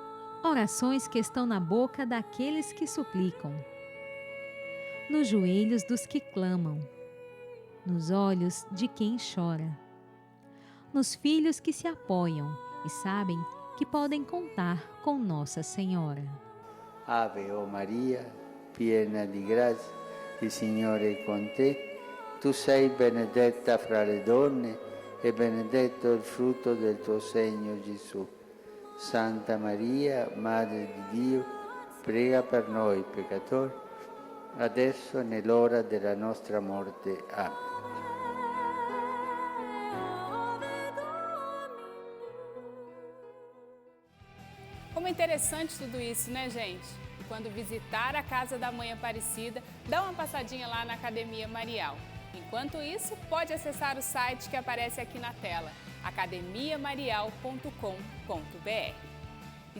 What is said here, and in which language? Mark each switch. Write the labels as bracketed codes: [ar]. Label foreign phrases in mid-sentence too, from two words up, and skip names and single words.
[pt] Orações que estão na boca daqueles que suplicam, nos joelhos dos que clamam, nos olhos de quem chora, nos filhos que se apoiam e sabem que podem contar com Nossa Senhora. [it] Ave o Maria, piena di grazia, il Signore è con te. Tu sei benedetta fra le donne e benedetto il frutto del tuo seno, Gesù. Santa Maria, Madre di Dio, prega per noi peccatori, adesso e nell'ora della nostra morte. [pt] Amém. Como é interessante tudo isso, né, gente? Quando visitar a Casa da Mãe Aparecida, dá uma passadinha lá na Academia Marial. Enquanto isso, pode acessar o site que aparece aqui na tela, academiamarial.com.br.